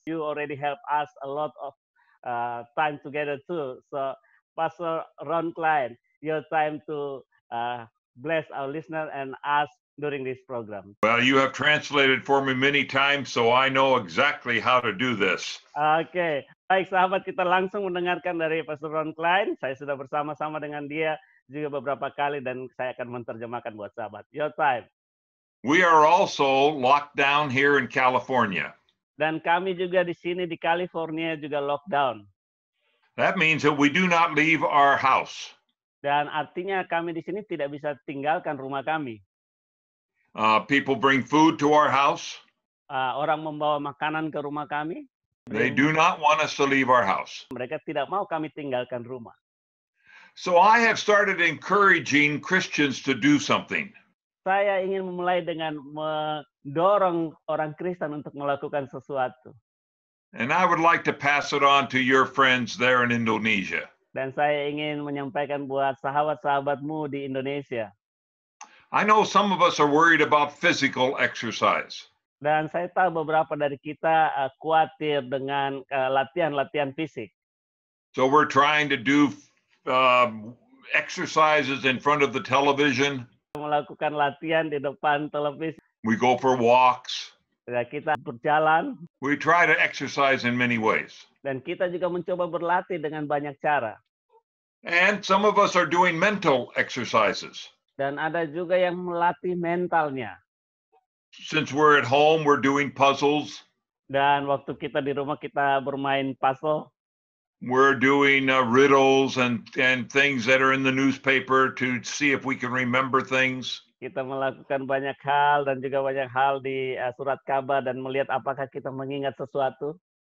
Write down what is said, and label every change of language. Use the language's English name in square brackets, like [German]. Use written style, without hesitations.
[English] You already help us a lot of time together too. So Pastor Ron Klein, your time to bless our listeners and us during this program. Well, you have translated for me many times, so I know exactly how to do this. [Indonesian] Oke, baik sahabat, kita langsung mendengarkan dari Pastor Ron Klein. Saya sudah bersama-sama dengan dia juga beberapa kali dan saya akan menerjemahkan buat sahabat. [English] Your time. We are also locked down here in California. [Indonesian] Dan kami juga di sini di California juga lockdown. [English] That means that we do not leave our house. [Indonesian] Dan artinya kami di sini tidak bisa tinggalkan rumah kami. [English] People bring food to our house. [Indonesian] Orang membawa makanan ke rumah kami. [English] They do not want us to leave our house. [Indonesian] Mereka tidak mau kami tinggalkan rumah. [English] So I have started encouraging Christians to do something. [Indonesian] Saya ingin memulai dengan mendorong orang Kristen untuk melakukan sesuatu. [English] And I would like to pass it on to your friends there in Indonesia. [Indonesian] Dan saya ingin menyampaikan buat sahabat-sahabatmu di Indonesia. [English] I know some of us are worried about physical exercise. [Indonesian] Dan saya tahu beberapa dari kita khawatir dengan latihan-latihan fisik. [English] So we're trying to do exercises in front of the television. [Indonesian] Melakukan latihan di depan televisi. [English] We go for walks. [Indonesian] Ya, kita berjalan. [English] We try to exercise in many ways. [Indonesian] Dan kita juga mencoba berlatih dengan banyak cara. [English] And some of us are doing mental exercises. [Indonesian] Dan ada juga yang melatih mentalnya. [English] Since we're at home, we're doing puzzles. [Indonesian] Dan waktu kita di rumah kita bermain puzzle. [English] We're doing riddles and things that are in the newspaper to see if we can remember things. [Indonesian] Kita melakukan banyak hal dan juga banyak hal di surat kabar dan melihat apakah kita mengingat sesuatu.